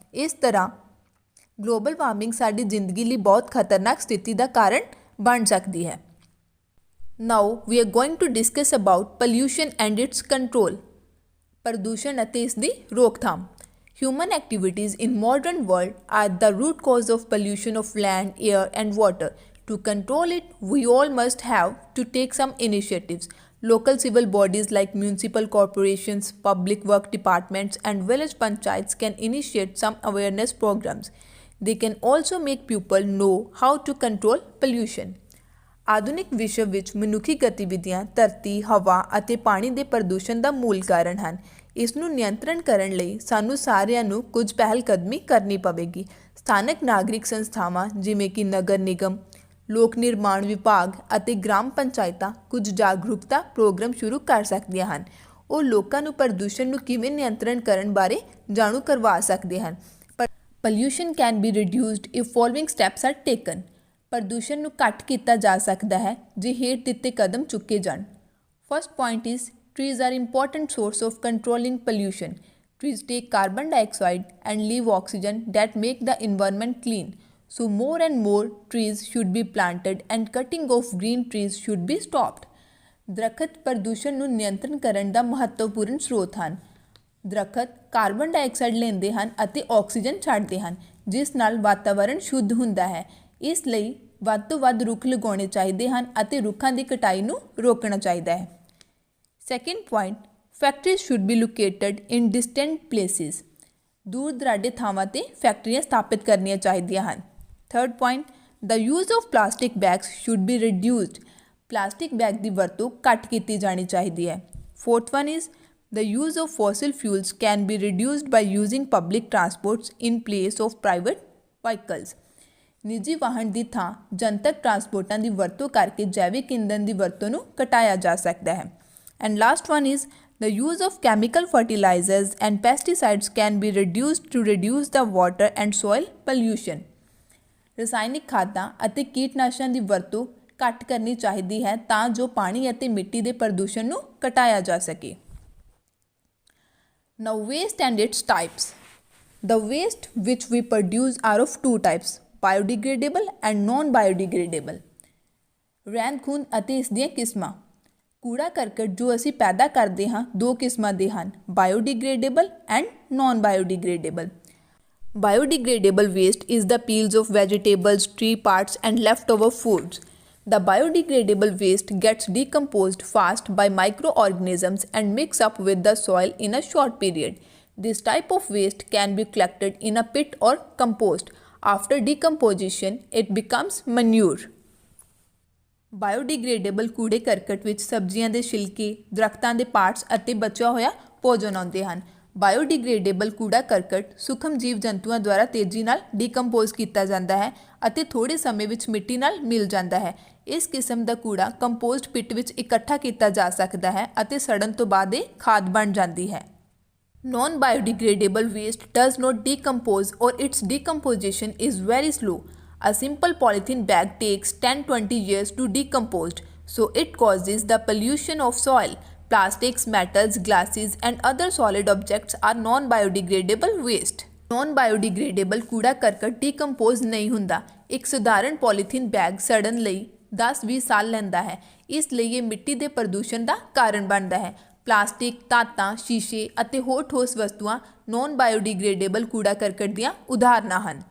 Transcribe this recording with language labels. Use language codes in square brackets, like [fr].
[pa] ਇਸ ਤਰ੍ਹਾਂ global warming ਸਾਡੀ ਜ਼ਿੰਦਗੀ ਲਈ ਬਹੁਤ ਖਤਰਨਾਕ ਸਥਿਤੀ ਦਾ ਕਾਰਨ ਬਣ ਸਕਦੀ ਹੈ। [en] Now we are going to discuss about pollution and its control. [pa] ਪ੍ਰਦੂਸ਼ਣ ਅਤੇ ਇਸ ਦੀ ਰੋਕਥਾਮ। [en] Human activities in modern world are the root cause of pollution of land, air and water. To control it, we all must have to take some initiatives. Local civil bodies like municipal corporations, public work departments and village panchayats can initiate some awareness programs. They can also make people know how to control pollution. [pa] ਆਧੁਨਿਕ ਵਿਸ਼ਵ ਵਿੱਚ ਮਨੁੱਖੀ ਗਤੀਵਿਧੀਆਂ ਧਰਤੀ, ਹਵਾ ਅਤੇ ਪਾਣੀ ਦੇ ਪ੍ਰਦੂਸ਼ਣ ਦਾ ਮੂਲ ਕਾਰਨ ਹਨ। ਇਸ ਨੂੰ ਨਿਯੰਤਰਣ ਕਰਨ ਲਈ ਸਾਨੂੰ ਸਾਰਿਆਂ ਨੂੰ ਕੁਝ ਪਹਿਲ ਕਦਮੀ ਕਰਨੀ ਪਵੇਗੀ। ਸਥਾਨਕ ਨਾਗਰਿਕ ਸੰਸਥਾਵਾਂ ਜਿਵੇਂ ਕਿ ਨਗਰ ਨਿਗਮ, ਲੋਕ ਨਿਰਮਾਣ ਵਿਭਾਗ ਅਤੇ ਗ੍ਰਾਮ ਪੰਚਾਇਤਾਂ ਕੁਝ ਜਾਗਰੂਕਤਾ ਪ੍ਰੋਗਰਾਮ ਸ਼ੁਰੂ ਕਰ ਸਕਦੀਆਂ ਹਨ। ਉਹ ਲੋਕਾਂ ਨੂੰ ਪ੍ਰਦੂਸ਼ਣ ਨੂੰ ਕਿਵੇਂ ਨਿਯੰਤਰਣ ਕਰਨ ਬਾਰੇ ਜਾਣੂ ਕਰਵਾ ਸਕਦੇ ਹਨ। [en] Pollution can be reduced if following steps are taken. [pa] ਪ੍ਰਦੂਸ਼ਣ ਨੂੰ ਘੱਟ ਕੀਤਾ ਜਾ ਸਕਦਾ ਹੈ ਜੇ ਹੇਠ ਦਿੱਤੇ ਕਦਮ ਚੁੱਕੇ ਜਾਣ। [en] First point is trees are important source of controlling pollution. Trees take carbon dioxide and leave oxygen that make the environment clean. So more and more trees should be planted and cutting of green trees should be stopped. [pa] ਦਰੱਖਤ ਪ੍ਰਦੂਸ਼ਣ ਨੂੰ ਨਿਯੰਤਰਣ ਕਰਨ ਦਾ ਮਹੱਤਵਪੂਰਨ ਸਰੋਤ ਹਨ। ਦਰੱਖਤ carbon dioxide ਲੈਂਦੇ ਹਨ ਅਤੇ ਆਕਸੀਜਨ ਛੱਡਦੇ ਹਨ ਜਿਸ ਨਾਲ ਵਾਤਾਵਰਣ ਸ਼ੁੱਧ ਹੁੰਦਾ ਹੈ। ਇਸ ਲਈ ਵੱਧ ਤੋਂ ਵੱਧ ਰੁੱਖ ਲਗਾਉਣੇ ਚਾਹੀਦੇ ਹਨ ਅਤੇ ਰੁੱਖਾਂ ਦੀ ਕਟਾਈ ਨੂੰ ਰੋਕਣਾ ਚਾਹੀਦਾ ਹੈ। [en] Second point, factories should be located in distant places. [pa] ਦੂਰ ਦਰਾਡੇ ਥਾਵਾਂ 'ਤੇ ਫੈਕਟਰੀਆਂ ਸਥਾਪਿਤ ਕਰਨੀਆਂ ਚਾਹੀਦੀਆਂ ਹਨ। [en] Third point, the use of plastic bags should be reduced. [pa] Plastic bag ਦੀ ਵਰਤੋਂ ਘੱਟ ਕੀਤੀ ਜਾਣੀ ਚਾਹੀਦੀ ਹੈ। [en] Fourth one is, the use of fossil fuels can be reduced by using public transports in place of private vehicles. [pa] ਨਿੱਜੀ ਵਾਹਨ ਦੀ ਥਾਂ ਜਨਤਕ ਟਰਾਂਸਪੋਰਟਾਂ ਦੀ ਵਰਤੋਂ ਕਰਕੇ ਜੈਵਿਕ ਇੰਧਨ ਦੀ ਵਰਤੋਂ ਨੂੰ ਘਟਾਇਆ ਜਾ ਸਕਦਾ ਹੈ। [en] And last one is, the use of chemical fertilizers and pesticides can be reduced to reduce the water and soil pollution. [pa] ਰਸਾਇਣਿਕ ਖਾਦਾਂ ਅਤੇ ਕੀਟਨਾਸ਼ਕਾਂ ਦੀ ਵਰਤੋਂ ਘੱਟ ਕਰਨੀ ਚਾਹੀਦੀ ਹੈ ਤਾਂ ਜੋ ਪਾਣੀ ਅਤੇ ਮਿੱਟੀ ਦੇ ਪ੍ਰਦੂਸ਼ਣ ਨੂੰ ਘਟਾਇਆ ਜਾ ਸਕੇ। [en] Now waste and its types. The waste which we produce are of two types, biodegradable and non-biodegradable. [pa] ਰਹਿੰਦ ਖੂੰਹਦ ਅਤੇ ਇਸ ਦੀਆਂ ਕਿਸਮਾਂ। ਕੂੜਾ ਕਰਕਟ ਜੋ ਅਸੀਂ ਪੈਦਾ ਕਰਦੇ ਹਾਂ ਦੋ ਕਿਸਮਾਂ ਦੇ ਹਨ, biodegradable and naan biodegradable. [en] Biodegradable waste is the peels of vegetables, tree parts and leftover foods. The biodegradable waste gets decomposed fast by microorganisms and mix up with the soil in a short period. This type of waste can be collected in a pit or compost. After decomposition, it becomes manure. [pa] Biodegradable ਕੂੜੇ ਕਰਕਟ ਵਿੱਚ ਸਬਜ਼ੀਆਂ ਦੇ ਛਿਲਕੇ, ਦਰਖਤਾਂ ਦੇ parts ਅਤੇ ਬਚਿਆ ਹੋਇਆ ਭੋਜਨ ਆਉਂਦੇ ਹਨ। ਬਾਇਓਡੀਗ੍ਰੇਡੇਬਲ ਕੂੜਾ ਕਰਕਟ ਸੂਖਮ ਜੀਵ ਜੰਤੂਆਂ ਦੁਆਰਾ ਤੇਜ਼ੀ ਨਾਲ ਡੀਕੰਪੋਜ਼ ਕੀਤਾ ਜਾਂਦਾ ਹੈ ਅਤੇ ਥੋੜੇ ਸਮੇਂ ਵਿੱਚ ਮਿੱਟੀ ਨਾਲ ਮਿਲ ਜਾਂਦਾ ਹੈ। ਇਸ ਕਿਸਮ ਦਾ ਕੂੜਾ ਕੰਪੋਸਟ ਪਿਟ ਵਿੱਚ ਇਕੱਠਾ ਕੀਤਾ ਜਾ ਸਕਦਾ ਹੈ ਅਤੇ ਸੜਨ ਤੋਂ ਬਾਅਦ ਇਹ ਖਾਦ ਬਣ ਜਾਂਦੀ ਹੈ। [en] Non-biodegradable waste does not decompose or its decomposition is very slow. A simple polythene bag takes 10-20 years to decompose, so it causes the pollution of soil. Plastics, metals, glasses and other solid objects are non-biodegradable waste. [pa] Non-biodegradable ਕੂੜਾ ਕਰਕਟ decompose ਨਹੀਂ ਹੁੰਦਾ। ਇੱਕ ਸਧਾਰਨ polythene bag ਸੜਨ ਲਈ 10-20 ਸਾਲ ਲੈਂਦਾ ਹੈ। ਇਸ ਲਈ ਇਹ ਮਿੱਟੀ ਦੇ ਪ੍ਰਦੂਸ਼ਣ ਦਾ ਕਾਰਨ ਬਣਦਾ ਹੈ। ਪਲਾਸਟਿਕ, ਧਾਤਾਂ, ਸ਼ੀਸ਼ੇ ਅਤੇ ਹੋਰ ਠੋਸ ਵਸਤੂਆਂ ਨੋਨ ਬਾਇਓਡੀਗ੍ਰੇਡੇਬਲ ਕੂੜਾ ਕਰਕਟ ਦੀਆਂ ਉਦਾਹਰਨਾਂ ਹਨ।